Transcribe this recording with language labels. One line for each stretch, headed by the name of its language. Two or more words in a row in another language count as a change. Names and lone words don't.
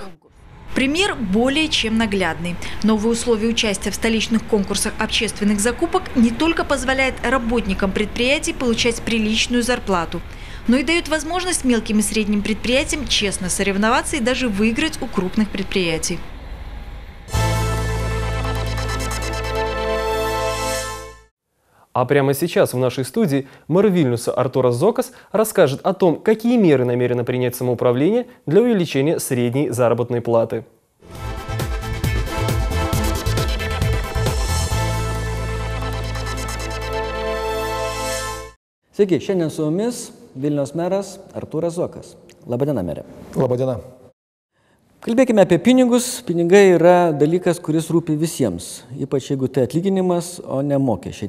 Russian: Пример более чем наглядный. Новые условия участия в столичных конкурсах общественных закупок не только позволяют работникам предприятий получать приличную зарплату, но и дают возможность мелким и средним предприятиям честно соревноваться и даже выиграть у крупных предприятий. А прямо сейчас в нашей студии мэр Вильнюса Артурас Зокас расскажет о том, какие меры намерено принять самоуправление для увеличения средней заработной платы.
Lithuanian: Sveiki, šiandien su mumis Vilniaus meras Artūras Zokas. Labadiena, mere. Labadiena. Kalbėkime apie pinigus. Pinigai yra dalykas, kuris rūpi visiems, ypač jeigu tai atlyginimas, o ne mokesčiai.